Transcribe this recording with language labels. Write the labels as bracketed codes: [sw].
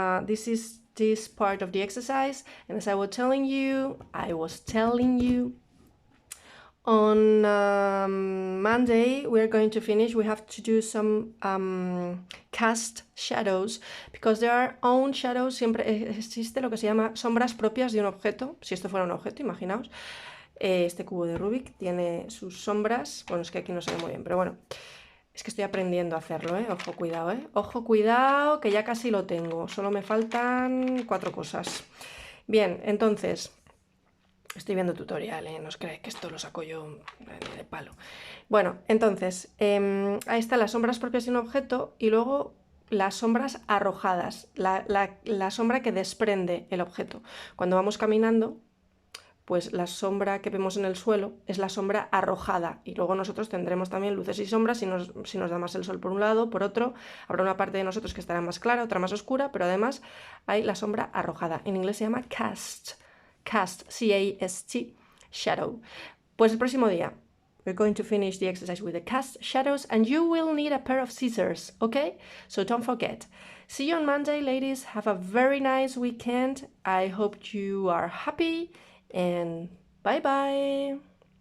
[en] This is this part of the exercise, and as I was telling you on Monday we're going to finish. We have to do some cast shadows, because there are own shadows. [es] Siempre existe lo que se llama sombras propias de un objeto. Si esto fuera un objeto, imaginaos. Este cubo de Rubik tiene sus sombras. Bueno, es que aquí no se ve muy bien, pero bueno. Es que estoy aprendiendo a hacerlo, ¿eh? Ojo, cuidado, ¿eh? Ojo, cuidado, que ya casi lo tengo. Solo me faltan 4 cosas. Bien, entonces, estoy viendo tutorial, ¿eh? No os creáis que esto lo saco yo de palo. Bueno, entonces, ahí están las sombras propias de un objeto y luego las sombras arrojadas, la sombra que desprende el objeto. Cuando vamos caminando, pues la sombra que vemos en el suelo es la sombra arrojada, y luego nosotros tendremos también luces y sombras si nos da más el sol por un lado, por otro habrá una parte de nosotros que estará más clara, otra más oscura, pero además hay la sombra arrojada. En inglés se llama cast, C-A-S-T, shadow. Pues el próximo día [en] we're going to finish the exercise with the cast shadows, and you will need a pair of scissors, okay? So don't forget. See you on Monday, ladies. Have a very nice weekend. I hope you are happy. And bye bye.